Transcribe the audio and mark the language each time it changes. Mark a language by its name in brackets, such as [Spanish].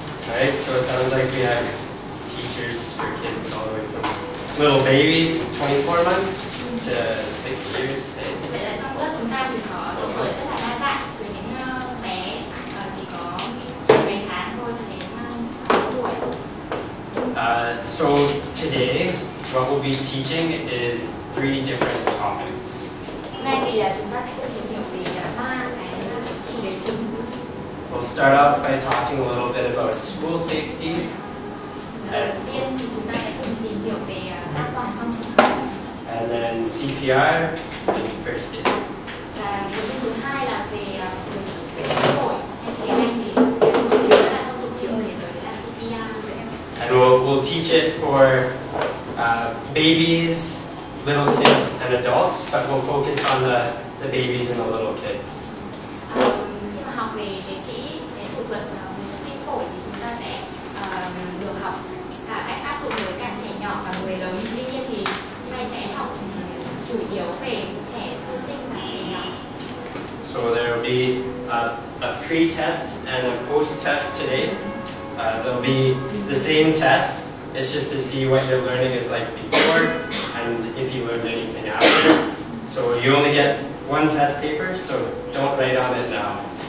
[English] Alright, so it sounds like we have teachers for kids all the way from little babies, 24 months, to 6 years. [Vietnamese] Vậy là trong lớp chúng ta thì có độ tuổi rất là đa dạng, từ những bé chỉ có mấy tháng thôi cho đến 6 tuổi. [English] So today, what we'll be teaching is 3 different topics. [Vietnamese] Hôm nay thì chúng ta sẽ cùng tìm hiểu về 3 cái chủ đề chính. [English] We'll start off by talking a little bit about school safety. [Vietnamese] Đầu tiên thì chúng ta sẽ cùng tìm hiểu về an toàn trong trường học. [English] And then CPR and first aid. [Vietnamese] Và cái thứ hai là về hồi sức phổi hay tiếng Anh chỉ chứa là thông dụng chứa để tới là CPR. [English] And we'll teach it for babies, little kids, and adults, but we'll focus on the babies and the little kids. [Vietnamese] Khi mà học về cái kỹ cái thủ thuật hồi sức tim phổi thì chúng ta sẽ được học cả cách áp dụng với cả trẻ nhỏ và người lớn. Tuy nhiên thì hôm nay sẽ học chủ yếu về trẻ sơ sinh và trẻ nhỏ. [English] So there will be a pre-test and a post-test today. There'll be the same test. It's just to see what your learning is like before and if you learned anything after. So you only get one test paper, so don't write on it now.